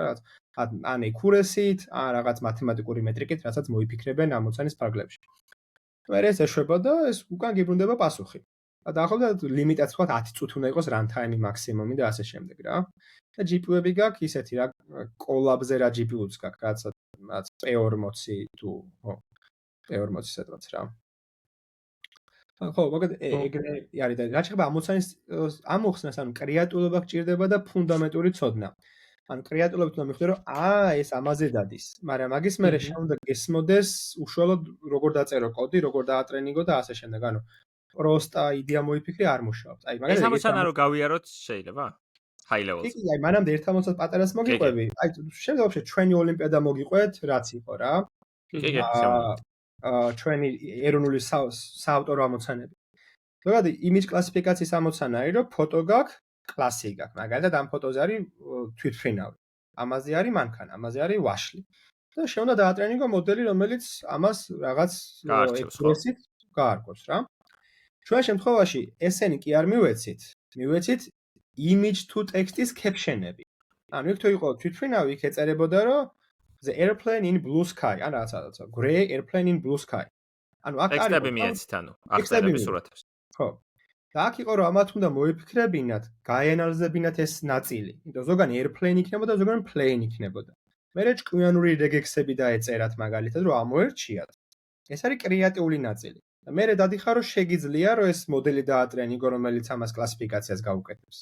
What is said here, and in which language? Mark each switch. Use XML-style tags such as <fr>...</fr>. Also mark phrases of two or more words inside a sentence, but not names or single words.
<ka>რაღაც ან accuracy-ით ან რაღაც მათემატიკური მეტრიკით რასაც მოიფიქრებენ ამოცანის ფარგლებში მე ეს ეშვება და ეს უკან გიბრუნდება პასუხი და დაახლოებით ლიმიტაც თქვა 10 წუთი უნდა იყოს runtime მაქსიმუმი და ასე შემდეგ რა და GPU-ები გაქვს ისეთი რა კოლაბზე რა GPU-ც გაქვს რაც P40 თუ P40 სადღაც რა ხო, მაგათ ეგრე არის და რა შეიძლება ამოცანის ამოხსნას, ანუ კრეატულობა გჭირდება და ფუნდამენტური ცოდნა. ანუ კრეატულობით უნდა მიხვდე, რომ ეს ამაზე დადის, მაგრამ მაგის მერე შეუნდა გესმოდეს უშუალოდ როგორ დაწერო კოდი, როგორ დაატრენინგო და ასე შემდეგ. ანუ პროსტა იდეა მოიფიქრე არ მუშაობს. აი, ეს ამოცანა რო გავიაროთ შეიძლება?</ka> <en>high levels.</en> <ka>კი, აი, მანამდე ერთ ამოცანას პატარას მოგიყვები. აი, შეიძლება ვაფშე ჩვენი ოლიმპიადა მოგიყვეთ, რაც იყო რა. კი, ჩვენი ეროვნული საავტორო ამოცანები. ზოგადად image კლასიფიკაციის ამოცანა არის, რომ ფოტო გაქვს, კლასი გაქვს. მაგალითად, ამ ფოტოზე არის თვითმფრინავი. ამაზე არის მანქანა, ამაზე არის ვაშლი. და შეუნდა დაატრენინგო მოდელი, რომელიც ამას რაღაც ექსპრესით გაარკვევს რა. ჩვენ შემთხვევაში ესენი კი არ მივეცით. მივეცით</ka> <en>image to text-</en> <ka>ის caption-ები. ანუ იქ თუ იყო თვითმფრინავი, იქ ეწერებოდა, რომ</ka> <en>the airplane in blue sky.</en> <ka>ან რაღაცა,</ka> <en>gray airplane in blue sky.</en> <ka>ანუ აქ არის ტექსტები მიეცით, ანუ აღწერები სურათებს. ხო. და აქ იყო რომ ამათ უნდა მოიფიქრებინათ, გაენალიზებინათ ეს ნაწილი. იმიტომ ზოგანი airplane იქნებოდა, ზოგანი plane იქნებოდა. მერე ჭკვიანური რეგექსები დაეწერათ მაგალითად, რომ ამოერჩიათ. ეს არის კრეატიული ნაწილი. და მერე დადიხარ რომ შეგიძლია რომ ეს მოდელი დაატრენინგო, რომელიც ამას კლასიფიკაციას გაუკეთებს.</ka>